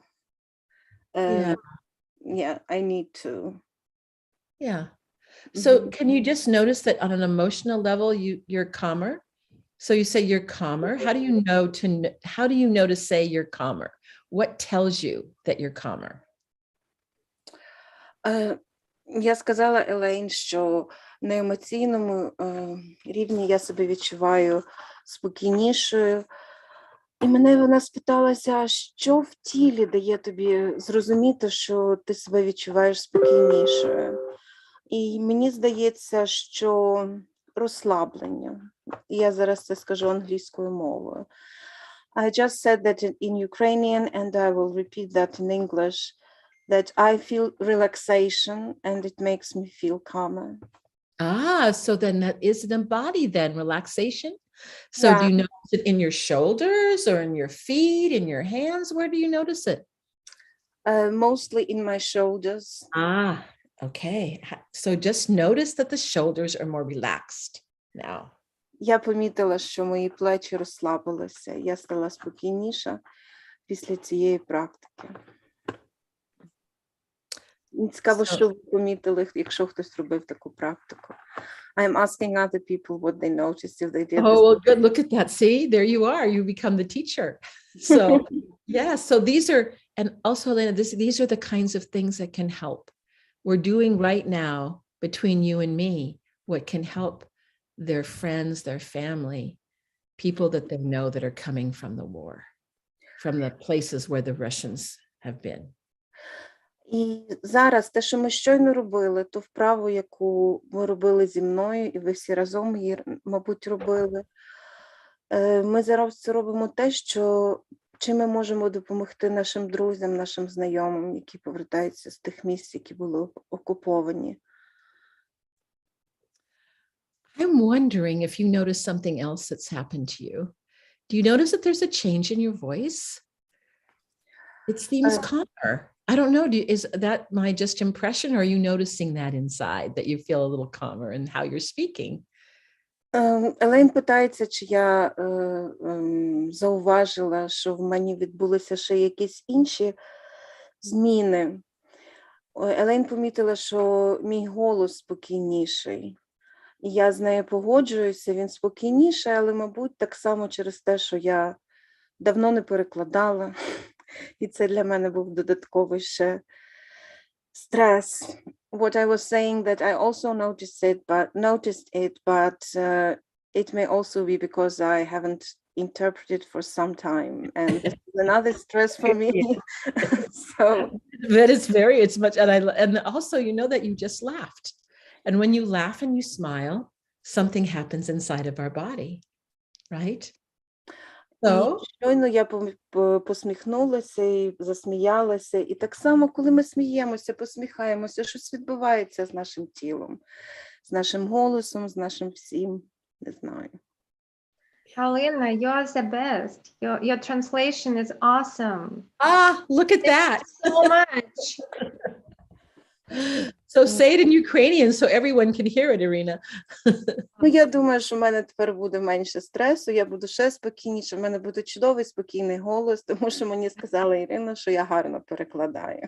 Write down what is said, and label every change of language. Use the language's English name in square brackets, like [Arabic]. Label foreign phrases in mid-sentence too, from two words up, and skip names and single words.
[English] Yeah. yeah, I need to. Yeah. So Mhm. can you just notice that on an emotional level, you're calmer? So you say you're calmer. How do you know to say you're calmer? What tells you that you're calmer? [Ukrainian] Я сказала Елейн, що на емоційному рівні я себе відчуваю спокійнішою. І мене вона спиталася, що в тілі дає тобі зрозуміти, що ти себе відчуваєш спокійнішою. І мені здається, що розслаблення. І я зараз це скажу англійською мовою. [English] I just said that in Ukrainian, and I will repeat that in English, that I feel relaxation and it makes me feel calmer. Ah, so then that is an embodied then relaxation. So Yeah. do you notice it in your shoulders or in your feet, in your hands? Where do you notice it? Mostly in my shoulders. Ah, okay. So just notice that the shoulders are more relaxed now. [Ukrainian] Я помітила, що мої плечі розслабилися. Я стала спокійніша після цієї практики. Цікаво, що ви помітили, якщо хтось робив таку практику. [English] I'm asking other people what they noticed if they did. Oh, well, good. Look at that. See, there you are. You become the teacher. So, yeah. So these are, and also, Elena, these are the kinds of things that can help. We're doing right now between you and me what can help their friends, their family, people that they know that are coming from the war, from the places where the Russians have been. [Ukrainian] І зараз те, що ми щойно робили, ту вправу, яку ми робили зі мною, і ви всі разом її, мабуть, робили, ми зараз це робимо те, що чим ми можемо допомогти нашим друзям, нашим знайомим, які повертаються з тих місць, які були окуповані. [English] I'm wondering if you notice something else that's happened to you. Do you notice that there's a change in your voice? It seems calmer. I don't know. Is that my just impression, or are you noticing that inside, that you feel a little calmer in how you're speaking? [Ukrainian] Елейн питається, чи я зауважила, що в мені відбулися ще якісь інші зміни. Елейн помітила, що мій голос спокійніший. І я з нею погоджуюся, він спокійніший, але, мабуть, так само через те, що я давно не перекладала. І це для мене був додатковий ще стрес. [English] What I was saying that I also noticed it, but it may also be because I haven't interpreted for some time, and this is another stress for me. So that is it's much, and also you know that you just laughed, and when you laugh and you smile, something happens inside of our body, right? So, [Ukrainian] щойно я посміхнулася і засміялася. І так само, коли ми сміємося, посміхаємося, щось відбувається з нашим тілом, з нашим голосом, з нашим всім. Не знаю. [English] Halina, you're the best. Your translation is awesome. Look at that. So much. So say it in Ukrainian so everyone can hear it, Irina. [Ukrainian] Ну, я думаю, що в мене тепер буде менше стресу, я буду ще спокійніше, в мене буде чудовий, спокійний голос, тому що мені сказала Ірина, що я гарно перекладаю.